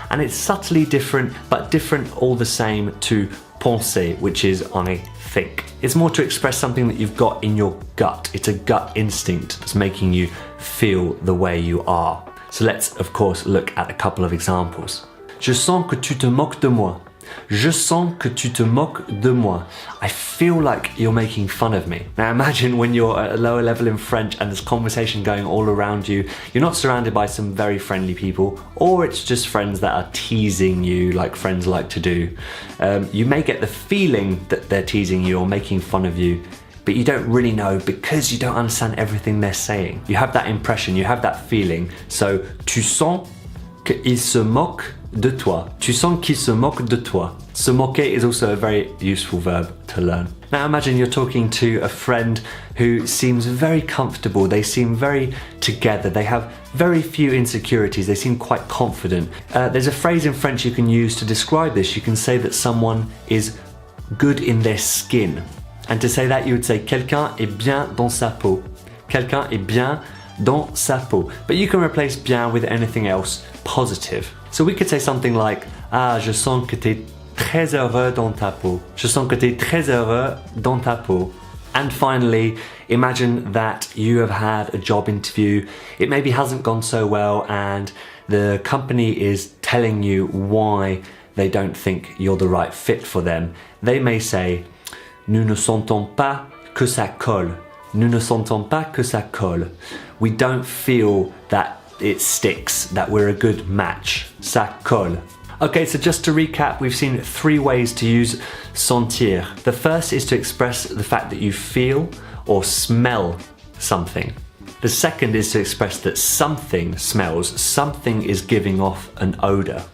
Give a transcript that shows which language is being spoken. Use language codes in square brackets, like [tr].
[en] And it's subtly different, but different all the same to penser, which is I think. It's more to express something that you've got in your gut. It's a gut instinct that's making you feel the way you are. So let's of course look at a couple of examples. [fr] Je sens que tu te moques de moi. Je sens que tu te moques de moi. [en] I feel like you're making fun of me. Now imagine when you're at a lower level in French and there's conversation going all around you. You're not surrounded by some very friendly people, or it's just friends that are teasing you like friends like to do. You may get the feeling that they're teasing you or making fun of you, but you don't really know because you don't understand everything they're saying. You have that impression, you have that feeling. [fr] So, tu sens qu'il se moque de toi. Tu sens qu'il se moque de toi. [en] Se moquer is also a very useful verb to learn. Now imagine you're talking to a friend who seems very comfortable. They seem very together. They have very few insecurities. They seem quite confident. There's a phrase in French you can use to describe this. You can say that someone is good in their skin. And to say that, you would say [fr] quelqu'un est bien dans sa peau. [en] Quelqu'un est bien dans sa peau. But you can replace bien with anything else positive. So we could say something like, [fr] ah, je sens que t'es très heureux dans ta peau. Je sens que t'es très heureux dans ta peau. [en] And finally, imagine that you have had a job interview. It maybe hasn't gone so well and the company is telling you why they don't think you're the right fit for them. They may say, [fr] nous ne sentons pas que ça colle. Nous ne sentons pas que ça colle. [en] We don't feel that it sticks, that we're a good match. Ça colle. Okay, so just to recap, we've seen 3 ways to use sentir. The first is to express the fact that you feel or smell something. The second is to express that something smells, something is giving off an odor.